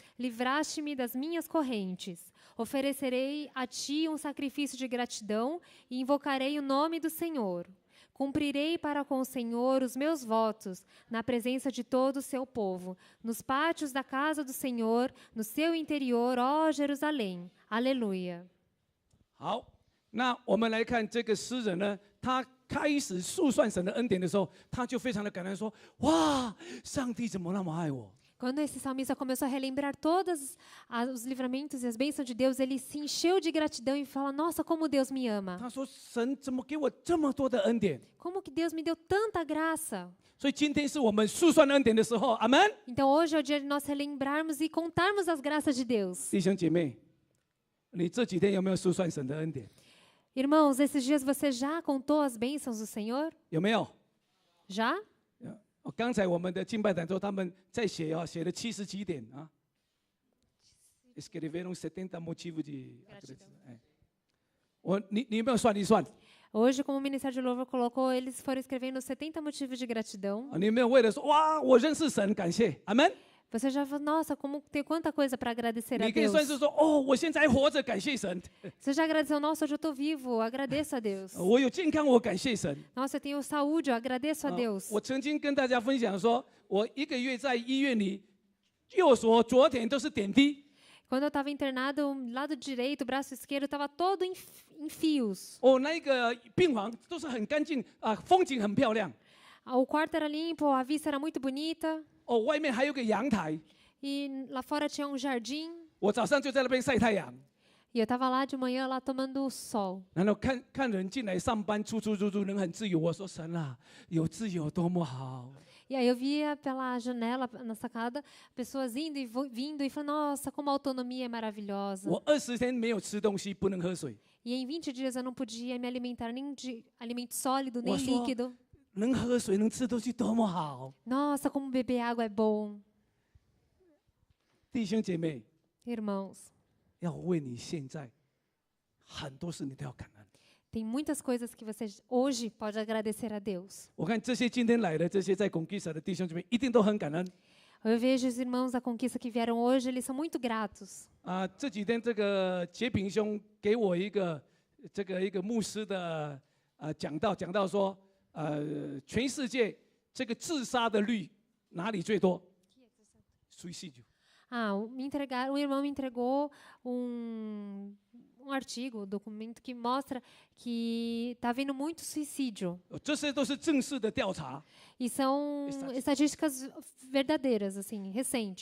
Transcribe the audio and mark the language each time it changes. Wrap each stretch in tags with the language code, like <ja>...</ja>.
<pt>Livraste-me das minhas correntes. Oferecerei a ti um sacrifício de gratidão e invocarei o nome do Senhor. Cumprirei para com o Senhor os meus votos, na presença de todo o seu povo, nos pátios da casa do Senhor, no seu interior, ó Jerusalém. Aleluia.</pt> <zh>好，那我们来看这个诗人呢，他开始述算神的恩典的时候，他就非常的感恩，说：“哇，上帝怎么那么爱我？</zh> <pt>Quando esse salmista começou a relembrar todos os livramentos e as bênçãos de Deus, ele se encheu de gratidão e fala: Nossa, como Deus me ama.</pt> <zh>他说：神怎么给我这么多的恩典？</zh> <pt>Como que Deus me deu tanta graça.</pt> <zh>所以今天是我们述算恩典的时候，阿门。</zh> <pt>Então hoje é o dia de nós relembrarmos e contarmos as graças de Deus.</pt> <zh>弟兄姐妹，你这几天有没有述算神的恩典？</zh> <pt>Irmãos, esses dias você já contou as bênçãos do Senhor?</pt> <zh>有没有？</zh> <pt>Já?</pt> <zh>刚才我们的敬拜团说他们在写啊，写了70几点啊。</zh> <pt>Escreveram 70 motivos de agradecer.</pt> <zh>你有没有算一算？</zh> <pt>Hoje, como o Ministério de Louvor colocou, eles foram escrevendo 70 motivos de gratidão.</pt> <zh>你有没有为了说哇，我认识神，感谢，阿门？</zh> <pt>Você já falou, nossa, como tem quanta coisa para agradecer a</pt> <zh>你可以</zh> <pt>Deus.</pt> <zh>算是说哦，我现在还活着，感谢神。</zh> <pt>Você já agradeceu, nossa, hoje eu estou vivo, agradeço a Deus.</pt> <zh>我有健康，我感谢神。</zh> <pt>Nossa, eu tenho saúde, eu agradeço a Deus.</pt> <zh>我曾经跟大家分享说，我1个月在医院里，右手、左腿都是点滴。</zh> <pt>Quando eu estava internado, o lado direito, o braço esquerdo estava todo em fios.</pt> <zh>那个病房都是很干净啊，风景很漂亮。</zh> <pt>O quarto era limpo, a vista era muito bonita.</pt> <zh>外面还有个阳台，</zh> <pt>E lá fora tinha um jardim.</pt> <zh>我早上就在那边晒太阳，</zh> <pt>E eu estava lá de manhã, lá tomando o sol.</pt> <zh>然后看人进来上班，出入，人很自由。我说神啊，有自由多么好。</zh> <pt>E aí eu via pela janela, na sacada, pessoas indo e vindo e falando, nossa, como a autonomia é maravilhosa.</pt> <zh>我20天没有吃东西，不能喝水。</zh> <pt>E em 20 dias eu não podia me alimentar nem de alimento sólido, nem</pt> <zh>我说</zh> <pt>líquido.</pt> <zh>能喝水，能吃东西，多么好！</zh> <pt>Nossa, como beber água é bom.</pt> <zh>弟兄姐妹，</zh> <pt>Irmãos,</pt> <zh>要为你现在很多事你都要感恩。</zh> <pt>tem muitas coisas que você hoje pode agradecer a Deus.</pt> <zh>我看这些今天来的这些在Conquista的弟兄姐妹，一定都很感恩。</zh> <pt>Eu vejo os irmãos da Conquista que vieram hoje, eles são muito gratos.</pt> <zh>这几天这个杰平兄给我一个牧师的讲到说，全世界这个自杀的率哪里最多？Suicídio.</zh> <pt>O irmão me entregou um artigo, um documento que mostra que está havendo muito suicídio.</pt> <zh>这些都是正式的调查。</zh> <pt>E são estatísticas verdadeiras, assim, recentes.</pt>